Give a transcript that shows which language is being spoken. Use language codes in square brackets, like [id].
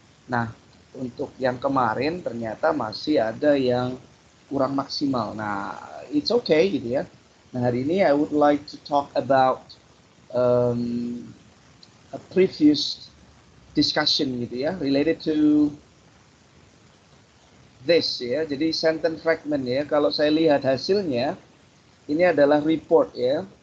[id] Nah, untuk yang kemarin ternyata masih ada yang kurang maksimal. Nah, [en] it's okay [id] gitu ya. Nah, hari ini [en] I would like to talk about a previous discussion gitu ya, related to this ya. [id] Jadi sentence fragment ya. Kalau saya lihat hasilnya, ini adalah report ya.